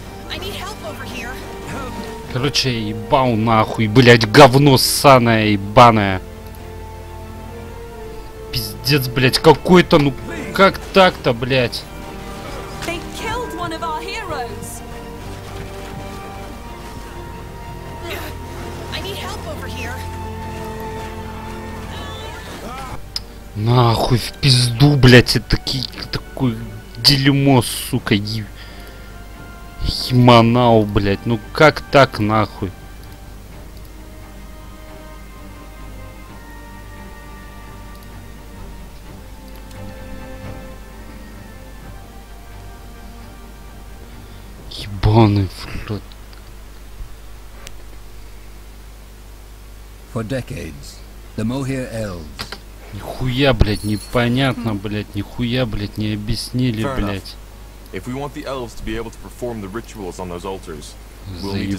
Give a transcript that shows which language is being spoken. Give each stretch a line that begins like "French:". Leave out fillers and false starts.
English: I need help over here.
Russian: Короче, я ебал нахуй, блять, говно ссаное, ебаное. Пиздец, блять, какой-то, ну как так-то, блять?
English: They killed one of our heroes. I need help over here.
Russian: Нахуй в пизду, блять, это такое дерьмо, сука, Химанау, блять, ну как так, нахуй? Ебаный флот.
English: For decades, the Moher elves
Russian: Нихуя, блять, непонятно, блять, нихуя, блять, не объяснили,
English: Fair enough.
Russian: блять.
English: If we want the elves to be able to perform the rituals on those altars, we'll need to